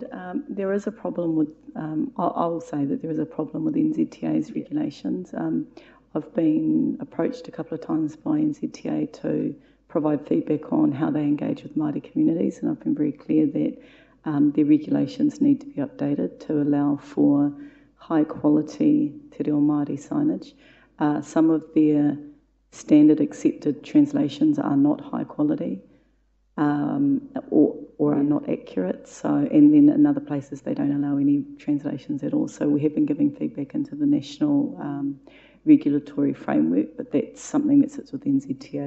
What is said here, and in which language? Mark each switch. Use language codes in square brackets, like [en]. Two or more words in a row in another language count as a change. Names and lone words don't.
[en] There is a problem with, I'll say that there is a problem with NZTA's regulations. I've been approached a couple of times by NZTA to provide feedback on how they engage with Māori communities, and I've been very clear that their regulations need to be updated to allow for high quality [mi] te reo Māori [en] signage. Some of their standard accepted translations are not high quality or are not accurate. So, and then in other places they don't allow any translations at all. So we have been giving feedback into the national regulatory framework, but that's something that sits with NZTA.